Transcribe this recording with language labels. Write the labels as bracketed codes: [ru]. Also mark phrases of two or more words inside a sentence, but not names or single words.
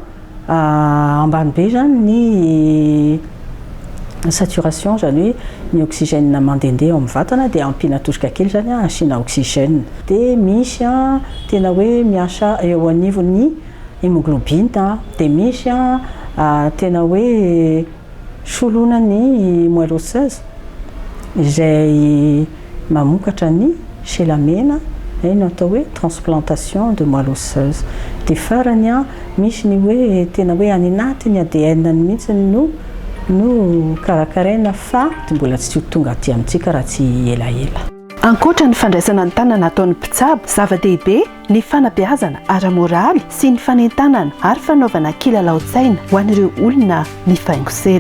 [mg] ambany be zany ny saturation zany hoe ny oxygène mandehandeha ao amin'ny vatana dia ampiana tosoka kely zany asiana oxygène dia misy tena hoe miasa eo anivon'ny hémoglobine dia misy tena hoe solona ny [fr] moelle osseuse [mg] izay mamokatra ny selamena no atao hoe [fr] transplantation de moelle osseuse [mg] dia farany misy ny hoe tena hoe any anatiny ADN ny mihitsy no no karakaraina fa ty mbola tsy tonga aty amintsika raha tsy elaela. Ankoatra ny fandraisana ny tanana ataon'ny mpitsabo, zava-dehibe ny fanabeazana ara-moraly sy ny fanentanana ary fanaovana kilalao-tsaina ho an'ireo olona mifaingosela.